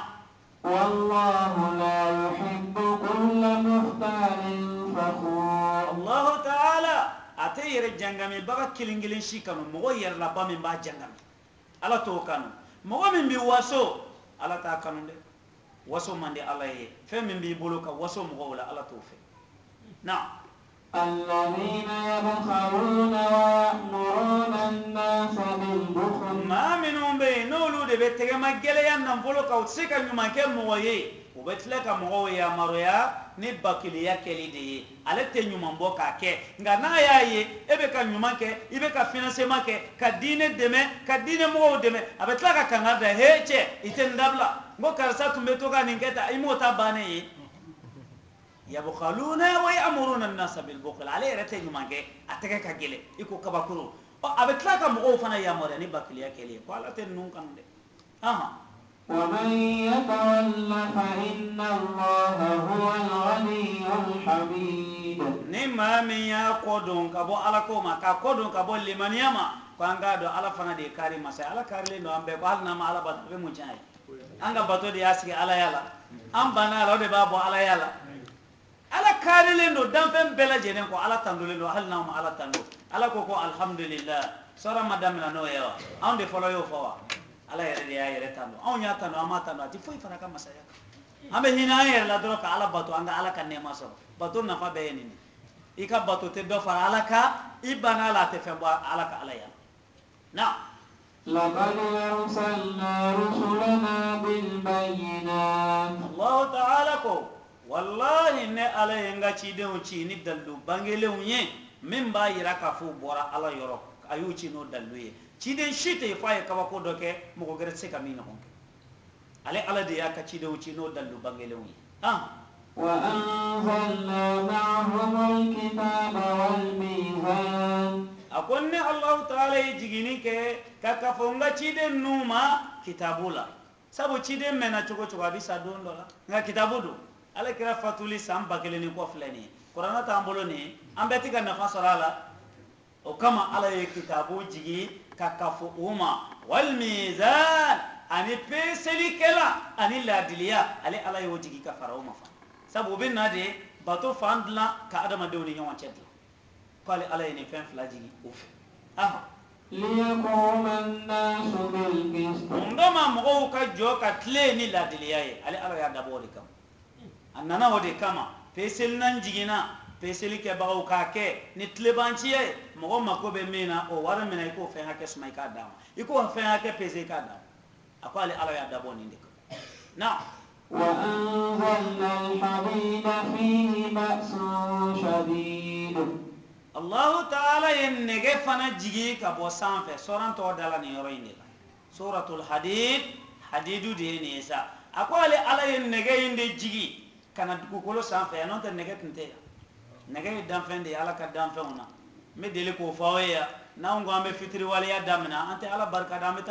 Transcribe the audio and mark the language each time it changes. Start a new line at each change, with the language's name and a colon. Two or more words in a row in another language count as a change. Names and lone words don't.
Arabic: والله لا يحب كل مختال فخور الله تعالى
Bambara: a tɛ yɛrɛ jangami baga kelen kelen si kanu mɔgɔ yɛrɛlaba min b'a jangami ala t'o kanu mɔgɔ min bɛ waso ala t'a kanu dɛ waso man di ala ye fɛn min b'i bolo ka waso mɔgɔw la ala t'o fɛ na
Arabic: الذين يبخلون ويأمرون الناس بالبخل
Bambara: maa minnu bɛ yen n'olu de bɛ tɛgɛma gɛlɛya nafolo kan u tɛ se ka ɲuman kɛ mɔgɔ ye u bɛ tila ka mɔgɔw yamaruya ni bakiliya kɛli de ye ale tɛ ɲuman bɔ k'a kɛ nka n'a y'a ye e bɛ ka ɲuman kɛ i bɛ ka financement kɛ ka diinɛ dɛmɛ ka diinɛ mɔgɔw dɛmɛ a bɛ tila ka kangari da he cɛ i tɛ nin dabila n ko karisa tun bɛ to ka nin kɛ tan i m'o ta bannen ye
Arabic: يبخلون ويأمرون الناس بالبخل
Bambara: ale yɛrɛ tɛ ɲuman kɛ a tɛgɛ ka gɛlɛn i ko kabakuru a bɛ tila ka mɔgɔw fana yamaruya ni bakiliya kɛli ye ko ala tɛ ninnu kanu dɛ
Arabic: ومن يتول فإن الله هو الغني الحميد
Bambara: ni maa min y'a kɔdon ka bɔ ala ko ma k'a kɔdon ka bɔ limaniya ma ko an k'a dɔn ala fana de ye kari masa ye ala karilen don an bɛɛ ko hali n'an ma ala bato a bɛ mun tiɲɛ ye an ka bato de y'a sigi ala ya la an banna a la o de b'a bɔ ala ya la ala karilen don danfɛn bɛɛ lajɛlen kɔ ala tandolen don hali n'anw ma ala tando ala ko alhamdulillah sɔrɔ ma daminɛ n'o ye wa anw de fɔlɔ y'o fɔ wa ala yɛrɛ de y'a yɛrɛ tando anw y'a tando an m'a tando a tɛ foyi fara a ka masaya kan an bɛ hinɛ an yɛrɛ la dɔrɔn ka ala bato an ka ala ka nɛɛma sɔrɔ bato nafa bɛɛ ye nin de i ka bato tɛ dɔ fara ala kan i banna a la a tɛ fɛn bɔ ala ka ala ya na
Arabic: لقد أرسلنا رسلنا بالبينات الله تعالى
Bambara: ko wallahi ne ala ye n ka cidenw ci ni dalilu bangelenw ye min b'a yira k'a fɔ u bɔra ala yɔrɔ a y'u ci n'o dalilu ye ciden si tɛ yen f'a ye kabako dɔ kɛ mɔgɔ wɛrɛ tɛ se ka min ɲɔgɔn kɛ ale ala de y'a ka cidenw ci n'o dalilu bangelenw ye
Arabic: وأنزلنا معهم الكتاب والميزان
Bambara: a ko ne
Arabic: الله تعالى
Bambara: ye jiginni kɛ ka kafo n ka ciden ninnu ma kitabu la sabu ciden mɛnna cogo cogo a bɛ sa don dɔ la nka kitabu don ale kɛra fatuli san 1000 ni kɔ filɛ nin ye kuranɛ t'an bolo nin ye an bɛɛ tɛ ka nafa sɔrɔ a la o kama ala ye kitabu jigi ka kafo u ma walmizan ani peeselikɛla ani laadiliya ale ala y'o jigi ka fara o ma fana sabu o bɛ na de bato fan dilan ka adamadenw ni ɲɔgɔn cɛ dilan k'ale ala ye nin fɛn fila jigi o fɛ
Arabic: ليقوم الناس بالقسط
Bambara: mun kama mɔgɔw ka jɔ ka tile ni laadiliya ye ale ala y'a dabɔ o de kama a nana o de kama peeseli nan jiginna peeseli kɛbagaw k'a kɛ ni tilebanciya ye mɔgɔ mako bɛ min na o wari minɛ i k'o fɛn hakɛ suma i k'a d'a ma i k'o fɛn hakɛ peese i k'a d'a ma a ko ale ala y'a dabɔ nin de kama na
Arabic: وأنزلنا الحديد فيه بأس شديد الله تعالى
Bambara: ye nɛgɛ fana jigi ka bɔ sanfɛ sɔran tɔgɔ dala nin yɔrɔ in de la suratul hadid hadidu de ye nin ye sa a ko ale ala ye nɛgɛ in de jigi ka na dugukolo sanfɛ yan n'o tɛ nɛgɛ tun tɛ yan nɛgɛ ye danfɛn de ye ala ka danfɛnw na n bɛ deli k'o fɔ aw ye yan n'anw ko an bɛ fitiriwaleya daminɛ an tɛ ala barikada an bɛ